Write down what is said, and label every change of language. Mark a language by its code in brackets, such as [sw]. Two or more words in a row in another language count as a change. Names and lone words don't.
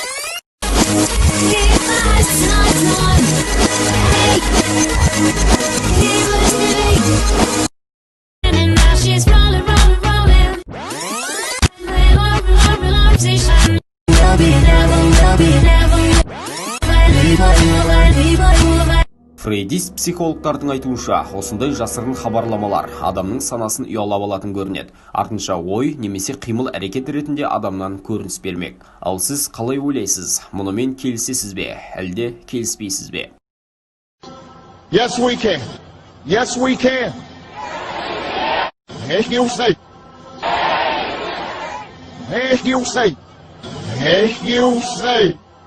[en] Keep us not one. Hey, keep listening. And now she's rolling, rolling, rolling. We'll be there, we'll be there. [kk] Фрейдист психологтардың айтуынша, осындай жасырын хабарламалар адамның санасын ұялап алатын көрінеді. Артынша ой немесе қимыл әрекет ретінде адамнан көрініс бермек. Ал сіз қалай ойлайсыз? Мұнымен келісесіз бе? Әлде келіспейсіз бе? [en] Yes, we can. Yes, we can. As you say. As you say. As you say.